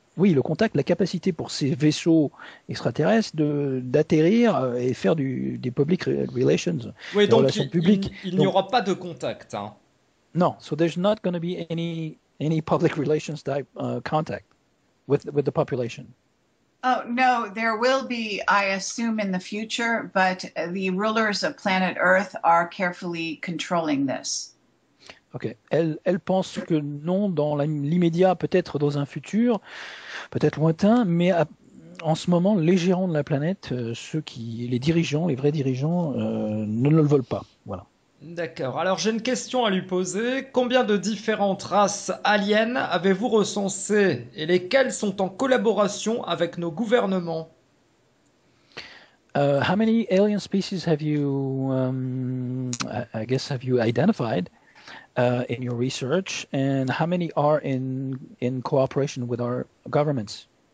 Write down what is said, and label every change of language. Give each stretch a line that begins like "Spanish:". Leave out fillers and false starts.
French: Oui, le contact, la capacité pour ces vaisseaux extraterrestres d'atterrir et faire des public relations, oui, des relations publiques. Il n'y aura pas de contact. Hein.
English: Non, so there's not going to be any public relations type contact with the population. Oh, no, there will be, I assume, in the future, but the rulers of planet Earth are carefully controlling this. Ok.
French: Elle pense que non, dans l'immédiat, peut-être dans un futur, peut-être lointain, mais en ce moment, les gérants de la planète, les dirigeants, les vrais dirigeants, ne le veulent pas. Voilà. D'accord. Alors j'ai une question à lui poser. Combien de différentes races aliens avez-vous recensées et lesquelles sont en collaboration avec nos gouvernements?
English: How many alien species have you, I guess, have you identified in your research, and how many are in cooperation with our governments?